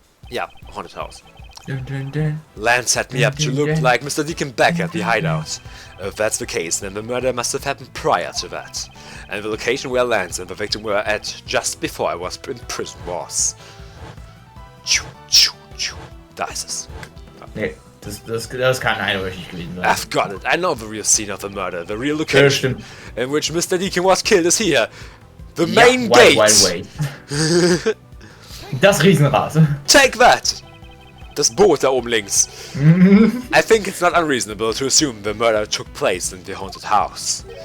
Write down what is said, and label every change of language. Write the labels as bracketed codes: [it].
[en] Yeah, haunted house. Dun, dun, dun. Lance set me up to look like Mr. Deacon back at the hideout. If that's the case, then the murder must have happened prior to that. And the location where Lance and the victim were at just before I was in prison was... [de] Tschu, tschu, tschu. Da ist es. Nee, das kann eindeutig gewesen sein. [en] I've got it. I know the real scene of the murder. The real location in which Mr. Deacon was killed is here. The main gate. Wait. [de] Das Riesenrad. [en] Take that! [de] Das Boot da oben links. [en] I think it's not unreasonable to assume the murder took place in the haunted house.